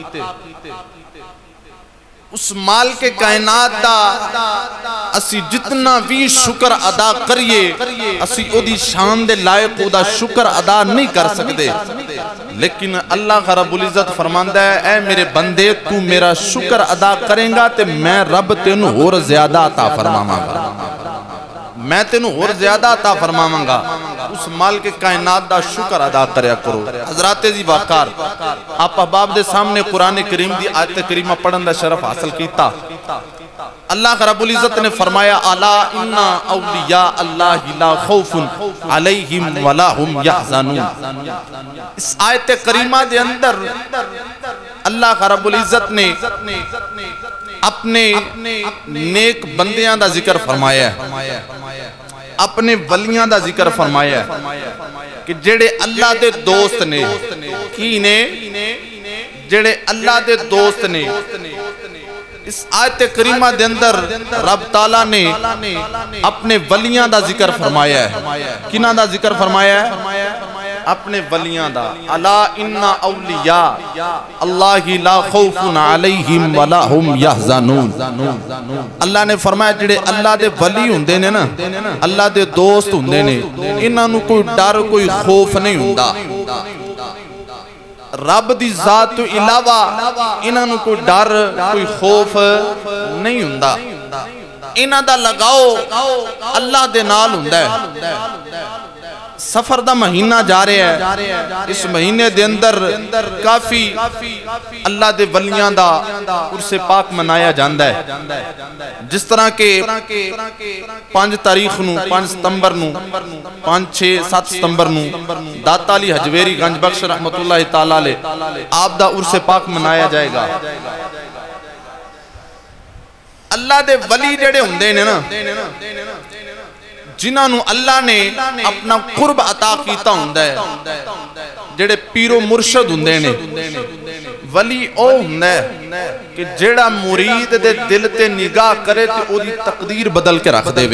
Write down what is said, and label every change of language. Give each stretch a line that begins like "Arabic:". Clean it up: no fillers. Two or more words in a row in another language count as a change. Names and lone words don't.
Punjabi: اس مال کے کائنات دا اسی جتنا بھی شکر ادا کریے اسی اودی شان دے لائق اودا شکر ادا نہیں کر سکتے، لیکن اللہ رب العزت فرماندا ہے اے میرے بندے تو میرا شکر ادا کرے گا تے میں رب تینوں ہور زیادہ عطا فرماواں گا، میں تینوں ہور زیادہ عطا فرماواں گا. اس مال کے کائنات دا شکر ادا کریا کرو. حضرات جی وقار آپ احباب دے سامنے قرآن کریم دی آیت کریمہ پڑھن دا شرف حاصل کیتا. اللہ رب العزت نے فرمایا
Arabic: ألا إن أولياء الله لا خوف عليهم ولا هم يحزنون.
Punjabi: اس آیت کریمہ دے اندر اللہ رب العزت نے اپنے نیک بندیاں دا ذکر فرمایا ہے، اپنے ولیاں دا ذکر فرمایا ہے کہ جیہڑے اللہ دے دوست نے کی نے جیہڑے اللہ دے دوست نے. اس آیت کریمہ دے اندر رب تعالیٰ نے اپنے ولیاں دا ذکر فرمایا ہے. کنہاں دا ذکر فرمایا ہے؟ اپنے ولیاں دا.
Arabic: ألا إن أولياء الله لا خوف عليهم ولا هم يحزنون.
Punjabi: اللہ نے فرمایا جیہڑے اللہ دے ولی ہوندے نے نا، اللہ دے دوست ہوندے نے، انہاں نوں کوئی ڈر کوئی خوف نہیں ہوندا. رب دی ذات توں علاوہ انہاں نوں کوئی ڈر کوئی خوف نہیں ہوندا. انہاں دا لگاؤ اللہ دے نال ہوندا ہے. صفر دا مہینہ جا رہا ہے، اس مہینے دے اندر کافی اللہ دے ولیاں دا عرس پاک
Urdu: منایا جاتا ہے.
Punjabi: جس طرح کہ 5 تاریخ نوں 5 ستمبر نوں 5 6 7 ستمبر نوں داتا علی ہجویری گنج بخش رحمۃ اللہ تعالیٰ علیہ آپ دا عرس پاک
Urdu: منایا جائے گا.
Punjabi: اللہ دے ولی جیہڑے ہوندے نے نا، جنہاں نے اللہ نے اپنا قرب عطا کیتا ہوندا ہے، جیہڑے پیر و مرشد ہوندے نے، ولی او ہوندا ہے کہ جیہڑا مرید دے دل تے نگاہ کرے تے اودی تقدیر بدل کے رکھ دیوے.